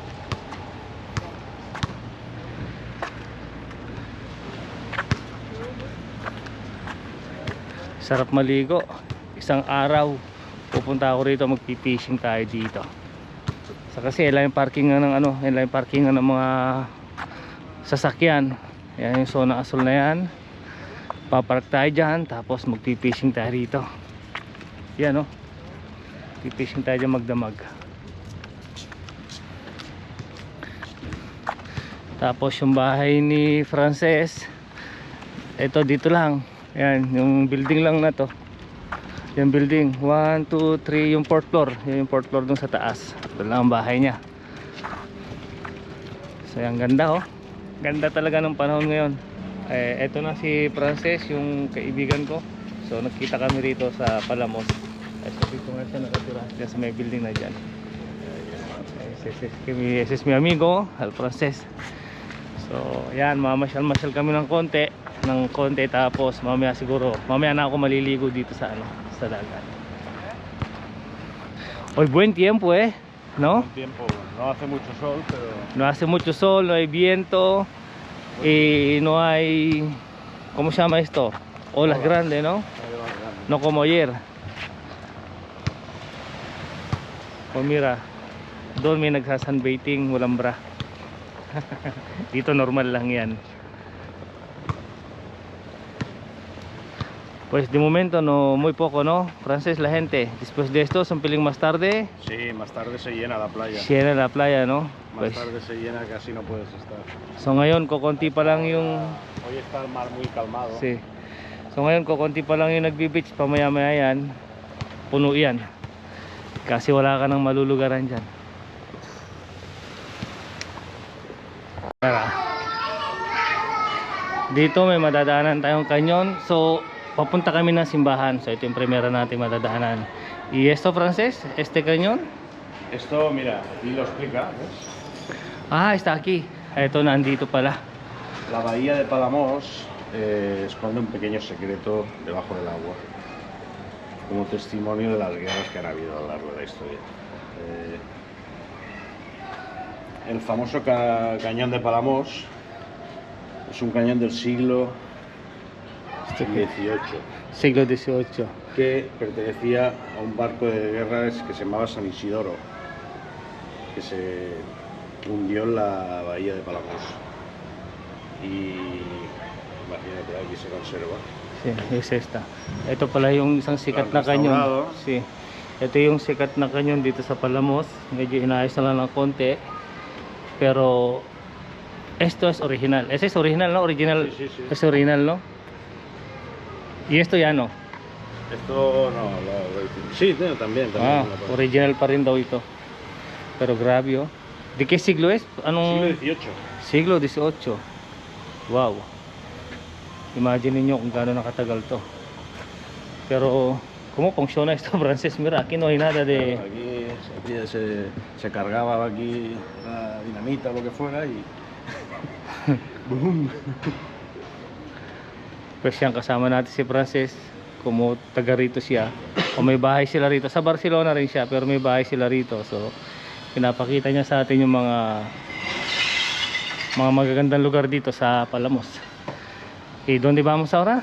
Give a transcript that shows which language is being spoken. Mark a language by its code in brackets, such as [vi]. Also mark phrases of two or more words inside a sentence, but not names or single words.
[tl] Sarap maligo. Isang araw pupunta ako rito, magpi-fishing tayo dito. So kasi ilan yung parkingan ng ilan yung parkingan ng mga sasakyan. Yan yung [es] zona azul [tl] na yan. Papark tayo dyan, tapos magpi-fishing tayo rito. Yan, magpi-fishing tayo dyan magdamag. Tapos yung bahay ni Frances, ito dito lang. Yan, yung building lang na to. Yung building, 1, 2, 3, yung [en] 4th floor. [tl] Yung [en] 4th floor [tl] dun sa taas. Ito lang ang bahay niya. So yung ganda, ganda talaga ng panahon ngayon. Eto na si Frances, yung kaibigan ko. So nagkita kami rito sa Palamos. So dito nga siya nakatira, dyan sa may building na dyan. [es] Ese es mi amigo, Al Frances. [tl] So yan, mamasyal-masyal kami ng konti. Tapos mamaya siguro, mamaya na ako maliligo dito sa sa dagat. [es] Hoy, buen tiempo, ¿no? Buen tiempo, no hace mucho sol, pero No hace mucho sol, no hay viento. Y no hay, ¿cómo se llama esto? Olas grandes, ¿no? No como ayer. O mira, [tl] doon may nagsasunbaiting, walang bra. Dito normal lang yan. [es] Pues de momento no, muy poco, ¿no? Frances, la gente. Después de esto, un pelín más tarde. sí, más tarde se llena la playa. Llena la playa, ¿no? Más Pues, tarde se llena, casi no puedes estar. [tl] so ngayon, kukunti pa lang yung... [es] Hoy está el mar muy calmado. Sí. [tl] So ngayon, kukunti pa lang yung nagbi-beach. Pamaya-maya yan, puno yan. Kasi wala ka nang malulugaran dyan. Tara. Dito may madadaanan tayong kanyon. So papunta kami ng simbahan. So ito yung primera natin madadaanan. [es] Y esto, Frances, este cañón? Esto, mira, aquí lo explica, ¿ves? Ah, está aquí. Ito, nandito pala. La bahía de Palamos esconde un pequeño secreto debajo del agua, como testimonio de las guerras que han habido a lo largo de la historia. El famoso cañón de Palamos es un cañón del siglo XVIII Siglo XVIII. que pertenecía a un barco de guerra que se llamaba San Isidoro, que se hundió en la bahía de Palamos. Y imagínate, aquí se conserva. Sí, es esta. [tl] Ito pala yung isang sikat na [es] Restaurado. [tl] kanyon. Sí. Ito yung sikat na kanyon dito sa Palamos. Medyo inayos na lang ng konti. [es] Pero esto es original. Ese es original, ¿no? Original. Sí, sí, sí. Es original, ¿no? Y esto ya no. Esto no, sí, también. Ah, una parte. [tl] original pa rin daw ito. Pero grabe, oh. [es] ¿De qué siglo es? Anong Siglo XVIII. siglo XVIII? [en] Wow. [tl] Imagine niyo kung gaano nakatagal to. [es] Pero ¿cómo funciona esto, Frances? Mira, aquí no hay nada de... Aquí se cargaba aquí la dinamita o lo que fuera y boom. [tl] Pues yan, kasama natin si Frances. Kumo taga rito siya. O may bahay sila rito. Sa Barcelona rin siya, pero may bahay sila rito. So, pinapakita niya sa atin yung mga magagandang lugar dito sa Palamos. [es] Okay, ¿dónde vamos ahora?